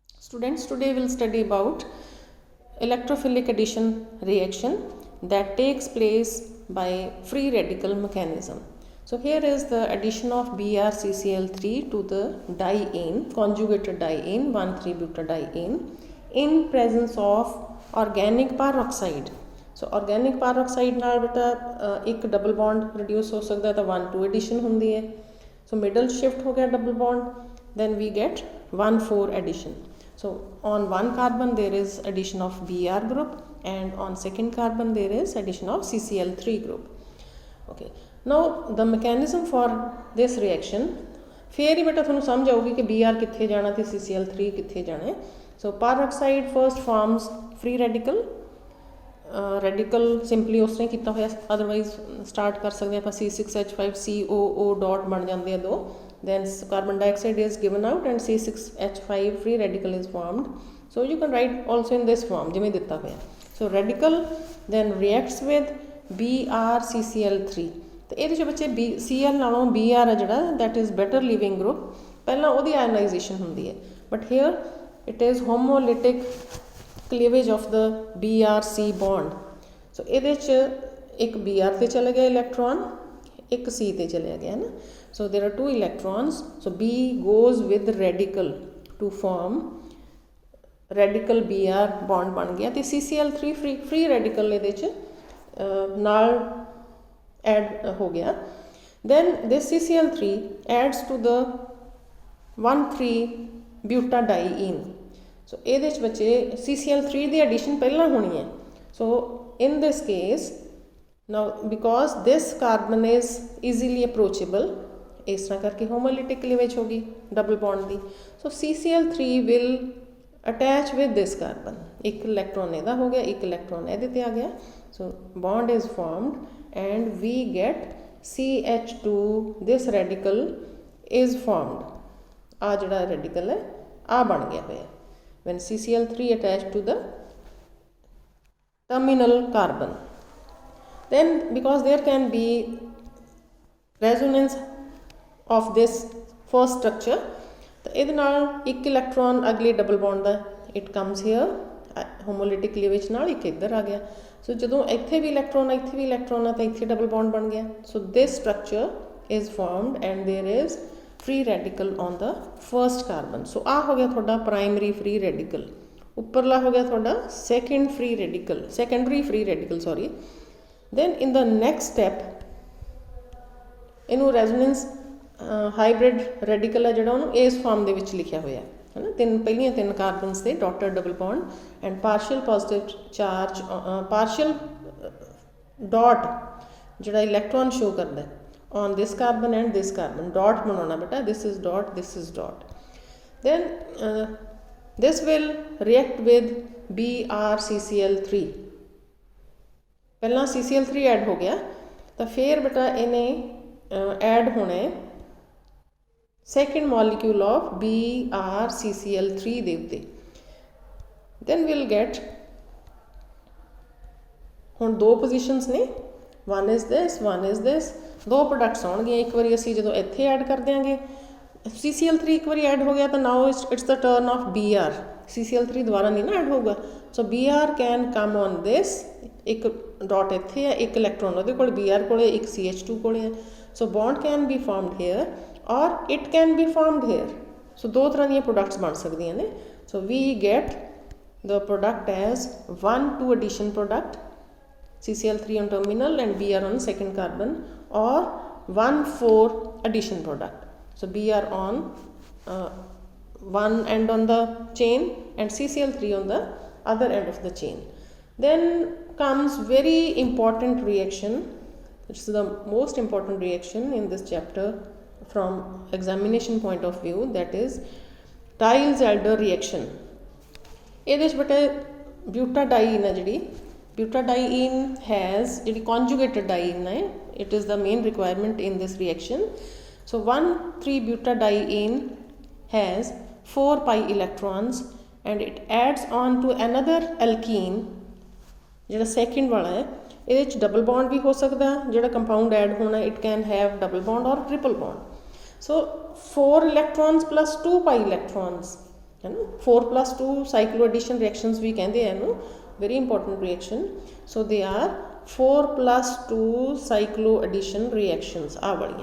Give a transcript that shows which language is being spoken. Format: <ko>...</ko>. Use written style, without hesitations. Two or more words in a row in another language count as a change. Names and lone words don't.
<en>Students, today we'll study about electrophilic addition reaction that takes place by free radical mechanism. So here is the addition of BrCCl3 to the diene, conjugated diene, 1,3-butadiene in presence of organic peroxide. So organic peroxide</en> <pa>ਨਾਲ ਬੇਟਾ ਇੱਕ</pa> <en>double bond reduce</en> <pa>ਹੋ ਸਕਦਾ ਤਾਂ 1,2 ਐਡੀਸ਼ਨ ਹੁੰਦੀ ਹੈ.</pa> <en>So middle shift</en> <pa>ਹੋ ਗਿਆ</pa> <en>double bond, then we get 1,4 addition. So on one carbon there is addition of Br group and on second carbon there is addition of CCl3 group. Okay, now the mechanism for this reaction,</en> <pa>ਫਿਰ ਹੀ ਬੇਟਾ ਤੁਹਾਨੂੰ ਸਮਝ ਆਊਗੀ ਕਿ Br ਕਿੱਥੇ ਜਾਣਾ ਤੇ CCl3 ਕਿੱਥੇ ਜਾਣਾ ਹੈ.</pa> <en>So peroxide first forms free radical. radical simply</en> <pa>ਉਸ ਨੇ ਕੀਤਾ ਹੋਇਆ,</pa> <en>otherwise start</en> <pa>ਕਰ ਸਕਦੇ ਆਪਾਂ C6H5COO ਡਾਟ ਬਣ ਜਾਂਦੇ ਆ ਦੋ,</pa> <en>then carbon dioxide is given out and C6H5 free radical is formed. So you can write also in this form</en> <pa>ਜਿਵੇਂ ਦਿੱਤਾ ਹੋਇਆ.</pa> <en>So radical then reacts with BrCCl3</en> <pa>ਤੇ ਇਹਦੇ 'ਚ ਬੱਚੇ Cl ਨਾਲੋਂ Br ਆ ਜਿਹੜਾ</pa> <en>that is better leaving group,</en> <pa>ਪਹਿਲਾਂ ਉਹਦੀ ionization ਹੁੰਦੀ ਹੈ,</pa> <en>but here it is homolytic cleavage of the BrC bond.</en> <pa>So ਇਹਦੇ 'ਚ ਇੱਕ Br ਤੇ ਚਲੇ ਗਿਆ ਇਲੈਕਟ੍ਰੋਨ, ਇੱਕ C ਤੇ ਚਲਿਆ ਗਿਆ ਨਾ.</pa> <en>So there are two electrons. So B goes with radical to form radical Br bond</en> <pa>ਬਣ ਗਿਆ ਤੇ</pa> <en>CCl3 free radical</en> <pa>ਇਹਦੇ 'ਚ ਨਾਲ</pa> <en>add</en> <pa>ਹੋ ਗਿਆ.</pa> <en>Then this CCl3 adds to the 1,3-butadiene.</en> <pa>So ਇਹਦੇ 'ਚ ਬੱਚੇ CCl3 ਦੀ ਐਡੀਸ਼ਨ ਪਹਿਲਾਂ ਹੋਣੀ ਹੈ.</pa> <en>So in this case now because this carbon is easily approachable,</en> <pa>ਇਸ ਤਰ੍ਹਾਂ ਕਰਕੇ</pa> <en>homolytic cleavage</en> <pa>ਹੋ ਗਈ</pa> <en>double bond</en> <pa>ਦੀ.</pa> <en>So CCl3 will attach with this carbon.</en> <pa>ਇੱਕ ਇਲੈਕਟ੍ਰੋਨ ਇਹਦਾ ਹੋ ਗਿਆ, ਇੱਕ ਇਲੈਕਟ੍ਰੋਨ ਇਹਦੇ ਤੇ ਆ ਗਿਆ.</pa> <en>So bond is formed and we get CH2. this radical is formed.</en> <pa>ਆ ਜਿਹੜਾ radical ਹੈ ਆ ਬਣ ਗਿਆ ਹੋਇਆ</pa> <en>when CCl3 attached to the terminal carbon. Then because there can be resonance of this first structure,</en> <pa>ਤਾਂ ਇਹਦੇ ਨਾਲ ਇੱਕ ਇਲੈਕਟ੍ਰੋਨ ਅਗਲੇ</pa> <en>double bond</en> <pa>ਦਾ</pa> <en>it comes here homolytic cleavage</en> <pa>ਨਾਲ ਇੱਕ ਇੱਧਰ ਆ ਗਿਆ. ਸੋ ਜਦੋਂ ਇੱਥੇ ਵੀ ਇਲੈਕਟ੍ਰੋਨ ਇੱਥੇ ਵੀ ਇਲੈਕਟ੍ਰੋਨ ਆ ਤਾਂ ਇੱਥੇ</pa> <en>double bond</en> <pa>ਬਣ ਗਿਆ.</pa> <en>ਸੋ this structure is formed and there is free radical on the first carbon.</en> <pa>So ਆ ਹੋ ਗਿਆ ਤੁਹਾਡਾ</pa> <en>primary free radical,</en> <pa>ਉੱਪਰਲਾ ਹੋ ਗਿਆ ਤੁਹਾਡਾ</pa> <en>secondary free radical sorry. Then in the next step</en> <pa>ਇਹਨੂੰ</pa> <en>resonance hybrid radical</en> <pa>ਹੈ ਜਿਹੜਾ ਉਹਨੂੰ ਇਸ ਫਾਰਮ ਦੇ ਵਿੱਚ ਲਿਖਿਆ ਹੋਇਆ ਹੈ ਨਾ. ਪਹਿਲੀਆਂ ਤਿੰਨ ਕਾਰਬਨਸ ਦੇ</pa> <en>dotted double bond and partial positive charge, partial dot</en> <pa>ਜਿਹੜਾ</pa> <en>electron show</en> <pa>ਕਰਦਾ</pa> <en>on this carbon and this carbon.</en> <hi>dot बनाना बेटा,</hi> <en>this is dot, this is dot. Then this will react with BrCCl3.</en> <hi>पहला CCl3 ऐड हो गया तो फिर बेटा इन्हें ऐड होने</hi> <en>second molecule of BrCCl3</en> <pa>ਦੇ ਉੱਤੇ.</pa> <en>then we'll get</en> <pa>ਹੁਣ ਦੋ ਪੋਜੀਸ਼ਨਸ ਨੇ,</pa> <en>one is this,</en> <pa>ਦੋ ਪ੍ਰੋਡਕਟਸ ਆਉਣਗੀਆਂ. ਇੱਕ ਵਾਰੀ ਅਸੀਂ ਜਦੋਂ ਇੱਥੇ ਐਡ ਕਰ ਦਿਆਂਗੇ CCl3 ਇੱਕ ਵਾਰੀ ਐਡ ਹੋ ਗਿਆ ਤਾਂ</pa> <en>now it's the turn of Br.</en> <pa>CCl3 ਦੁਬਾਰਾ ਨਹੀਂ ਨਾ ਐਡ ਹੋਊਗਾ.</pa> <en>So Br can come on this,</en> <pa>ਇੱਕ ਡਾਟ ਇੱਥੇ ਹੈ, ਇੱਕ ਇਲੈਕਟ੍ਰੋਨ ਉਹਦੇ ਕੋਲ Br ਕੋਲੇ, ਇੱਕ CH2 ਕੋਲੇ ਹੈ.</pa> <en>So bond can be formed here or it can be formed here.</en> <pa>ਸੋ ਦੋ ਤਰ੍ਹਾਂ ਦੀਆਂ ਪ੍ਰੋਡਕਟਸ ਬਣ ਸਕਦੀਆਂ ਨੇ.</pa> <en>So we get the product as 1,2 addition product, CCl3 on terminal and Br on second carbon, or 1,4 addition product. So Br on one end on the chain and CCl3 on the other end of the chain. Then comes very important reaction, which is the most important reaction in this chapter from examination point of view, that is Diels-Alder reaction.</en> <pa>ਇਹਦੇ 'ਚ ਬੇਟੇ butadiene ਹੈ ਜਿਹੜੀ</pa> <en>butadiene has</en> <pa>ਜਿਹੜੀ</pa> <en>conjugated diene</en> <pa>ਹੈ,</pa> <en>it is the main requirement in this reaction. So 1,3-butadiene has 4 pi electrons and it adds on to another alkene</en> <pa>ਜਿਹੜਾ second ਵਾਲਾ ਹੈ. ਇਹਦੇ 'ਚ</pa> <en>double bond</en> <pa>ਵੀ ਹੋ ਸਕਦਾ, ਜਿਹੜਾ</pa> <en>compound add</en> <pa>ਹੋਣਾ</pa> <en>it can have double bond or triple bond. So 4 electrons plus 2 pi electrons</en> <hi>है ना।</hi> <en>4+2 cyclo addition reactions</en> <hi>भी कहते हैं इनू,</hi> <en>very important reaction. So they are 4+2 cyclo addition reactions</en> <pa>ਆ ਵਾਲੀ।</pa>